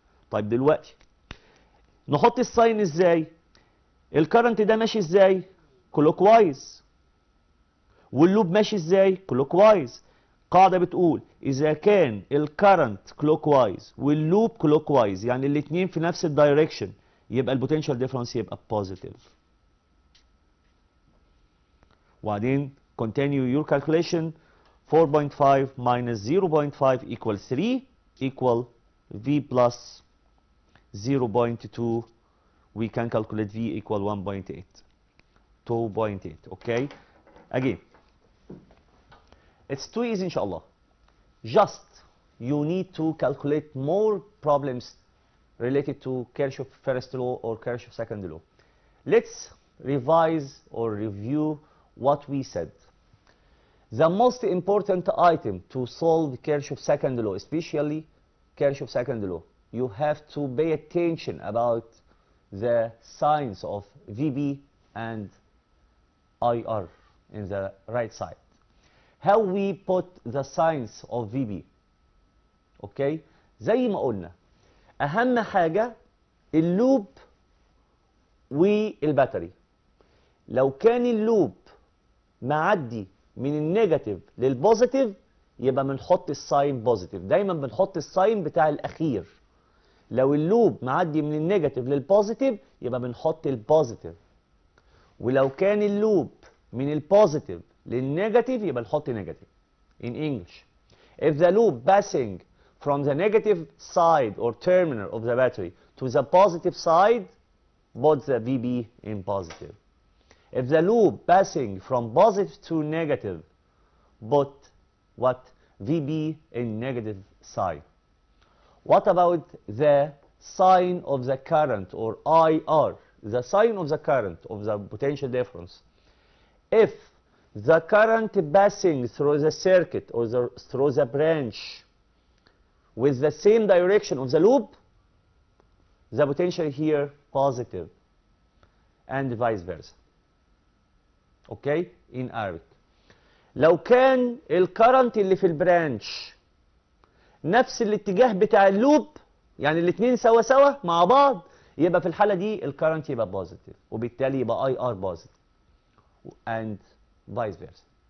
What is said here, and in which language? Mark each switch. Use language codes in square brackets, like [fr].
[ar] طيب دلوقتي نحط الساين ازاي؟ الكارنت ده ماشي ازاي؟ كلوك وايز. واللوب ماشي ازاي؟ clockwise. قاعدة بتقول إذا كان الكرنت clockwise واللوب clockwise يعني الاتنين في نفس الدايركشن يبقى البوتنشال ديفرنس يبقى positive. [en] وبعدين continue your calculation. 4.5 minus 0.5 equals 3 equal V plus 0.2. We can calculate V equal 1.8. 2.8. Okay? Again, it's too easy inshallah. Just you need to calculate more problems related to Kirchhoff first law or Kirchhoff second law. Let's revise or review what we said. The most important item to solve Kirchhoff second law, especially Kirchhoff second law, you have to pay attention about the signs of VB and IR in the right side. How we put the signs of VB. Okay? [ar] زي ما قلنا أهم حاجة اللوب والباتري. لو كان اللوب معدي من النيجاتيف للبوزيتيف يبقى بنحط الساين بوزيتيف. دايما بنحط الساين بتاع الأخير. لو اللوب معدي من النيجاتيف للبوزيتيف يبقى بنحط البوزيتيف. ولو كان اللوب من البوزيتيف للنيجاتيف يبقى نحط نيجاتيف. [en] In English, if the loop passing from the negative side or terminal of the battery to the positive side, put the VB in positive. If the loop passing from positive to negative, put what? VB in negative side. What about the sign of the current or IR? The sign of the current of the potential difference. If the current passing through the circuit or through the branch with the same direction of the loop, the potential here positive and vice versa. Okay? In Arabic. [ar] لو كان الكرنت اللي في البرانش نفس الاتجاه بتاع اللوب يعني الاثنين سوا سوا مع بعض يبقى في الحالة دي الكرنت يبقى بوزيتيف وبالتالي يبقى اي ار بوزيتيف [en] and vice versa.